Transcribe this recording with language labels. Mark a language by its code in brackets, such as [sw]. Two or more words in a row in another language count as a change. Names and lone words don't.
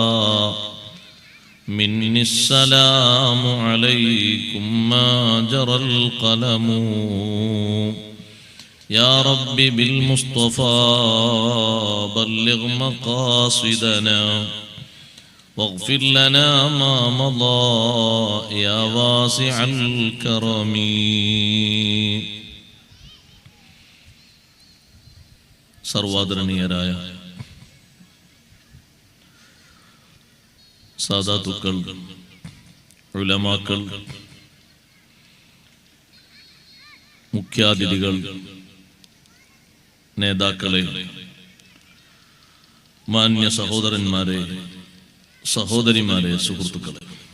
[ar] مني السلام عليكم ما جرى القلم يا رب بالمصطفى بلغ مقاصدنا واغفر لنا ما مضى يا واسع الكرم [ml] സർവാദരണീയരായ സാദാത്തുക്കൾ, ഉലമാക്കൾ, മുഖ്യാതിഥികൾ, നേതാക്കളെ, മാന്യ സഹോദരന്മാരെ, സഹോദരിമാരെ, സുഹൃത്തുക്കളെ,